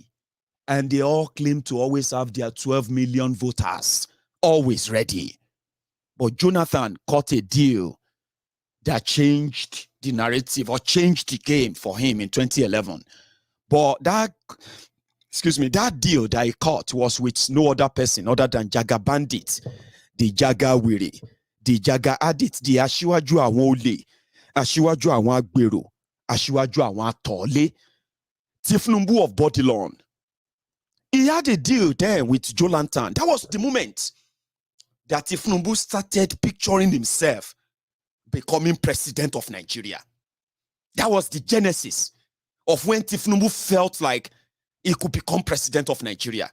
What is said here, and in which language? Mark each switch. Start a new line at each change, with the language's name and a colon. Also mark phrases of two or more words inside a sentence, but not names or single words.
English: And they all claim to always have their 12 million voters always ready. But Jonathan cut a deal that changed the narrative or changed the game for him in 2011. But that deal that he cut was with no other person other than Jaga Bandit, the Jaga Wiri, the Jaga Adit, the
Yoruba: Asiwaju Awon Ole, Asiwaju Awon Agbero, Asiwaju Awon Atole,
English: Tinubu of Bodilon. He had a deal there with Jonathan. That was the moment that Tinubu started picturing himself becoming president of Nigeria. That was the genesis of when Tinubu felt like he could become president of Nigeria.